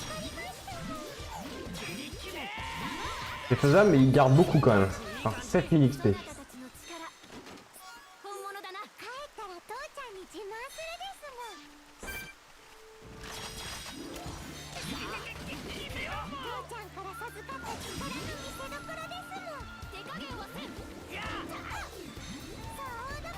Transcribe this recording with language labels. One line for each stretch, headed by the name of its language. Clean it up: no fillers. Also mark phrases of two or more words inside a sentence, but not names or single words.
French: C'est faisable, mais il garde beaucoup quand même. Enfin, 7000 XP.
Japanese: あなたたちの力本物だな。帰ったら父ちゃんに自慢するですもん。父ちゃんから授かった力の見せ所ですもん。手加減はせん。そうだ。